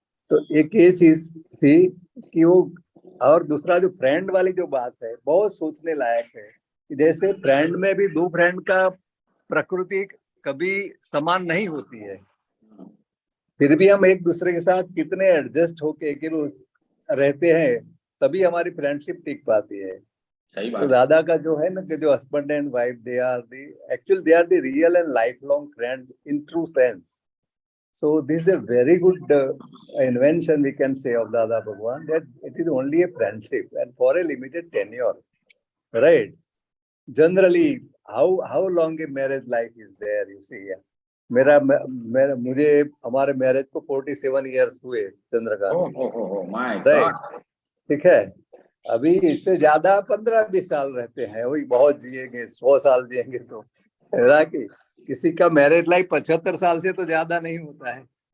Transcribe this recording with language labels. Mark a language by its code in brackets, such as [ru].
[hi] तो एक ये चीज थी कि वो, और दूसरा जो फ्रेंड वाली जो बात है बहुत सोचने लायक है कि जैसे फ्रेंड में भी दो फ्रेंड का प्रकृति कभी समान नहीं होती है, फिर भी हम एक दूसरे के साथ कितने एडजस्ट होके कि वो रहते हैं, तभी हमारी फ्रेंडशिप टिक पाती है। सही तो बात। दादा का जो है ना कि जो [en] Husband and wife, they are the real and life long friends in true sense. So this is a very good invention we can say of Dada Bhagwan, that it is only a friendship and for a limited tenure, right? Generally, how long a marriage life is there? You see, [hi] मेरा मुझे हमारे marriage को 47 years हुए Chandrakant, [en] My right, god. [hi] ठीक है। अभी इससे ज्यादा 15-20 साल रहते हैं, वही बहुत जिएंगे, 100 साल जिएंगे तो, है कि किसी का मैरिज लाइफ 75 साल से तो ज्यादा नहीं होता है।